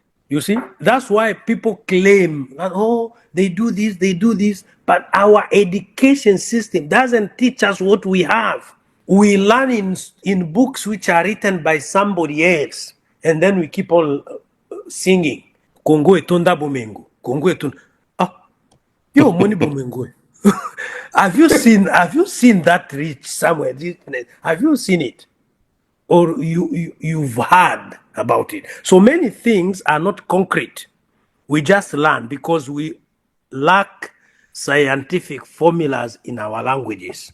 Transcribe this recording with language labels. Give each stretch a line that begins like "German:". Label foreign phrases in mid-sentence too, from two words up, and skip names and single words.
English: You see? That's why people claim that, oh, they do this, But our education system doesn't teach us what we have. We learn in books which are written by somebody else, and then we keep on singing.
Lingala: Kongo etonda bomengo. Kongo etonda. Ah, yo money bomengo.
English: Have you seen that reach somewhere? Have you seen it? Or you've heard about it? So many things are not concrete. We just learn because we lack scientific formulas in our languages.